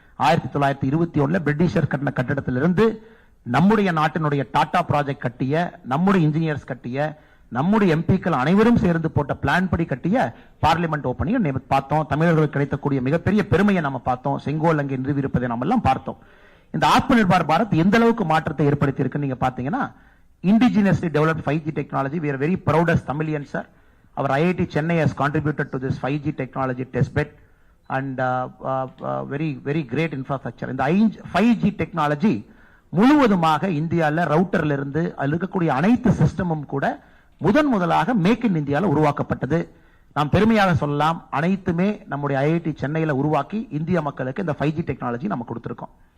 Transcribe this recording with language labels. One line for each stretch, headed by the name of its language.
Tamil: 1921 Britisher கட்டின கட்டடத்திலிருந்து நம்முடைய நாட்டினுடைய டாடா ப்ராஜெக்ட் கட்டிய, நம்முடைய இன்ஜினியர்ஸ் கட்டிய, நம்முடைய எம்பிக்கள் அனைவரும் சேர்ந்து போட்ட பிளான் படி கட்டிய பார்லிமெண்ட் ஓபனிங் பார்த்தோம். தமிழர்களுக்கு கிடைக்கக்கூடிய மிகப்பெரிய பெருமையை நம்ம பார்த்தோம். செங்கோல் அங்கே நிறுவியிருப்பதை நம்ம எல்லாம் பார்த்தோம். இந்த ஆத்ம நிர்பார் பாரத் எந்த அளவுக்கு மாற்றத்தை ஏற்படுத்தி இருக்கு நீங்க பாத்தீங்கன்னா,
English: indigenously developed 5G technology. We are very proud as Tamilians, sir. Our IIT Chennai has contributed to this 5G technology testbed and very great infrastructure.
Tamil: இந்த 5G technology முழுவதுமாக இந்தியாவில் ரவுட்டர்ல இருந்து இருக்கக்கூடிய அனைத்து சிஸ்டமும் கூட முதலாக மேக் இன் இந்தியாவில் உருவாக்கப்பட்டது. நாம் பெருமையாக சொல்லலாம், அனைத்துமே நம்முடைய ஐஐடி சென்னையில் உருவாக்கி இந்திய மக்களுக்கு இந்த 5G டெக்னாலஜி நம்ம கொடுத்திருக்கோம்.